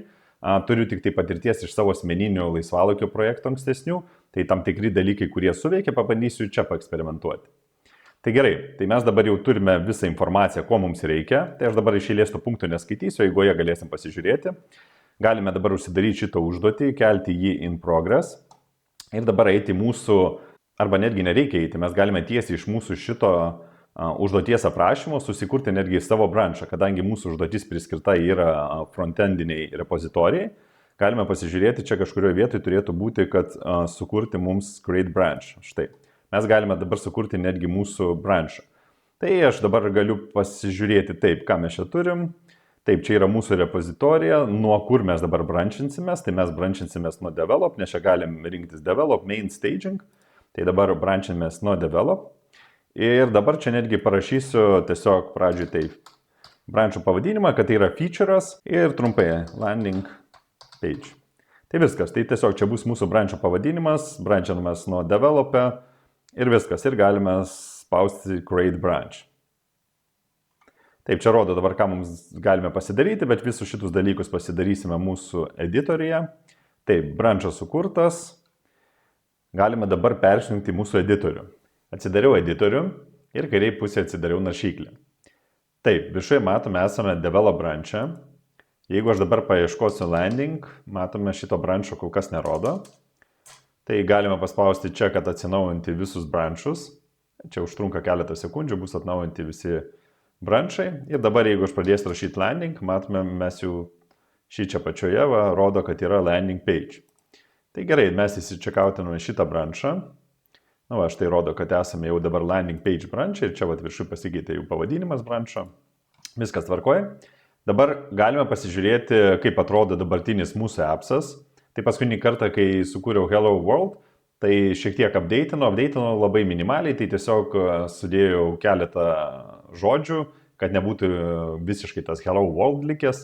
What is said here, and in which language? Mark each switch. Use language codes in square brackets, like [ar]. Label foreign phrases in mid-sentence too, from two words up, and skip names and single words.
[lt] Turiu tik tai patirties iš savo asmeninių laisvalaikio projektų ankstesnių, tai tam tikri dalykai, kurie suveikia, pabandysiu čia paeksperimentuoti. Tai gerai, tai mes dabar jau turime visą informaciją, ko mums reikia, tai aš dabar iš eilės tų punktų neskaitysiu, eigoje galėsim pasižiūrėti. Galime dabar užsidaryti šitą užduotį, kelti jį [en] in progress [lt] ir dabar eiti mūsų, arba netgi nereikia eiti, mes galime tiesiai iš mūsų šito užduoties aprašymo susikurti netgi savo branchą, kadangi mūsų užduotis priskirta yra frontendiniai repozitorijai. Galime pasižiūrėti, čia kažkurioje vietoje turėtų būti, kad sukurti mums [en] create branch. [lt] Štai, mes galime dabar sukurti netgi mūsų branchą. Tai aš dabar galiu pasižiūrėti taip, ką mes čia turim. Taip, čia yra mūsų repozitorija, nuo kur mes dabar branchinsimės. Tai mes branchinsimės nuo develop, nes čia galim rinktis develop, [en] main staging. [lt] Tai dabar branchinsimės nuo develop. Ir dabar čia netgi parašysiu tiesiog pradžiui taip branchų pavadinimą, kad tai yra feature'as ir trumpai [en] landing page. [lt] Tai viskas, tai tiesiog čia bus mūsų branchų pavadinimas, branchinamės nuo develop'e ir viskas. Ir galime spausti [en] create branch. [lt] Taip, čia rodo dabar, ką mums galime pasidaryti, bet visus šitus dalykus pasidarysime mūsų editoriuje. Taip, branchas sukurtas. Galime dabar persijungti mūsų editorių. Atsidariau editorių ir kairiai pusėje atsidariau naršyklę. Taip, viršuje matome, esame [en] develop branch'e. [lt] Jeigu aš dabar paieškosiu landing, matome šito branch'o kol kas nerodo. Tai galime paspausti čia, kad atsinaujinti visus branch'us. Čia užtrunka keletą sekundžių, bus atnaujinti visi branch'ai. Ir dabar, jeigu aš pradėsiu rašyti landing, matome, mes jau šį čia pačioje rodo, kad yra [en] landing page. [lt] Tai gerai, mes įsičekautiname šitą branch'ą. Na, štai rodo, kad esame jau dabar [en] landing page branch [lt] ir čia viršui pasikeitė jų pavadinimas brancho. Viskas tvarkoja. Dabar galime pasižiūrėti, kaip atrodo dabartinis mūsų appsas. Tai paskutinį kartą, kai sukūriau [en] Hello World, [lt] tai šiek tiek update'inau labai minimaliai, tai tiesiog sudėjau keletą žodžių kad nebūtų visiškai tas [en] Hello World [lt] likęs.